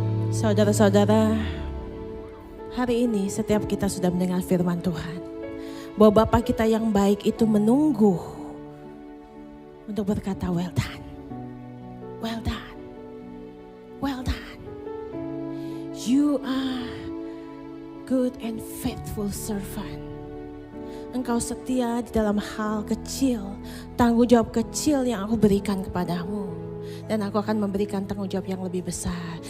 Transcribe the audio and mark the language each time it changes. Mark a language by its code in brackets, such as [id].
[id] Saudara-saudara, hari ini setiap kita sudah mendengar firman Tuhan, bahwa Bapa kita yang baik itu menunggu untuk berkata [en] well done, well done, well done. You are good and faithful servant. [id] Engkau setia di dalam hal kecil, tanggung jawab kecil yang aku berikan kepadamu. Dan aku akan memberikan tanggung jawab yang lebih besar.